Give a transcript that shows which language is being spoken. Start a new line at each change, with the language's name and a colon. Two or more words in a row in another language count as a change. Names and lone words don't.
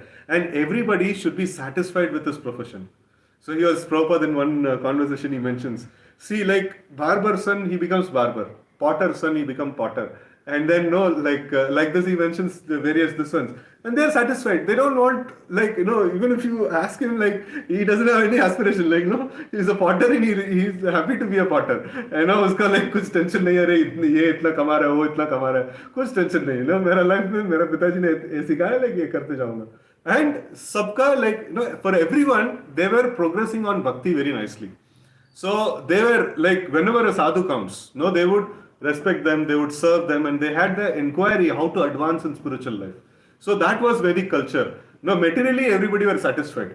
English: And everybody should be satisfied with his profession. So here's Prabhupada in one conversation he mentions, see, like barber's son, he becomes barber. Potter's son, he become potter. And then like this he mentions the various this ones. And they're satisfied. They don't want, even if you ask him, he doesn't have any aspiration. He's a potter and he's happy to be a potter.
Hindi: And उसका कुछ टेंशन नहीं है, ये इतना कमा रहा है, वो इतना कमा रहा है. कुछ टेंशन नहीं। मेरा लाइफ में, मेरा पिताजी ने ये सिखाया, ये करते जाऊँगा.
English: And sabka, for everyone, they were progressing on bhakti very nicely. So they were whenever a sadhu comes, they would respect them, they would serve them, and they had the inquiry how to advance in spiritual life. So that was Vedic culture. Materially everybody were satisfied.